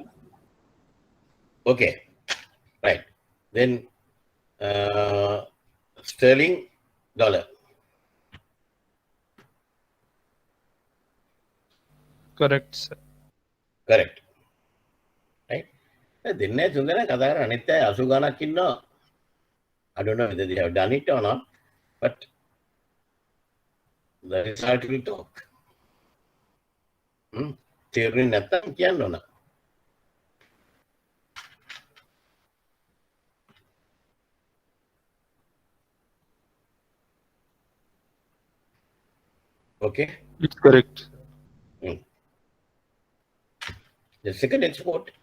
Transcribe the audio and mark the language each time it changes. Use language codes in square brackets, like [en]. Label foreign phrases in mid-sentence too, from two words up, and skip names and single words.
[en] Okay, right. Then sterling dollar. Correct, sir. Correct. Right. [si] දෙන්නේ තුන්දෙනා කතා කරන අනිත් අය 80 ගණක් ඉන්නවා. [en] I don't know whether they have done it or not, but the result will talk. [si] තේරුනේ නැත්තම් කියන්න ඕන. [en] Okay. It's correct. The second export.